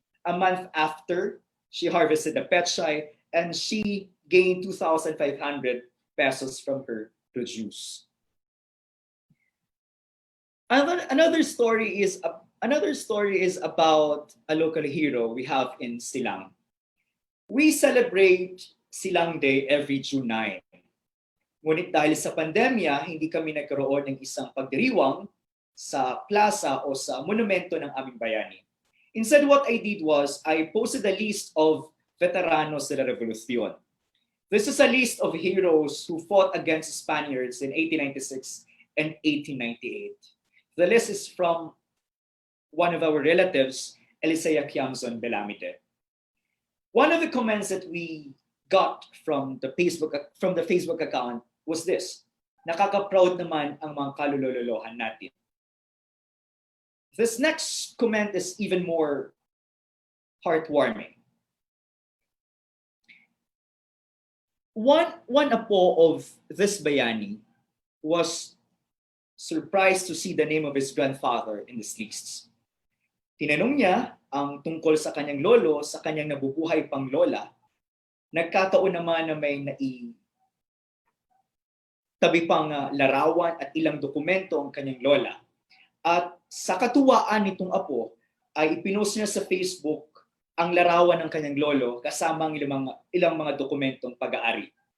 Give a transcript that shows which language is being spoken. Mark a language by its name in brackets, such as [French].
[English] A month after, she harvested the pechay and she gained 2,500 pesos from her produce. Another story is about a local hero we have in Silang. We celebrate Silang Day every June 9. [Filipino] Ngunit dahil sa pandemya, hindi kami nagkaroon ng isang pagdiriwang sa plaza o sa monumento ng aming bayani. [English] Instead, what I did was I posted a list of veteranos de la Revolucion. This is a list of heroes who fought against Spaniards in 1896 and 1898. The list is from one of our relatives, Elisea Belamide. One of the comments that we got from the Facebook account was this: [Filipino] nakaka-proud naman ang mga kalulololohan natin. [English] This next comment is even more heartwarming. One apo of this bayani was surprised to see the name of his grandfather in this list. [Filipino] Tinanong niya ang tungkol sa kanyang lolo, sa kanyang nabubuhay pang lola. Nagkataon naman na may tabi pang larawan at ilang dokumento ang kanyang lola. At sa katuwaan nitong apo, ay ipinost niya sa Facebook ang larawan ng kanyang lolo kasama ang ilang mga dokumentong pag-aari.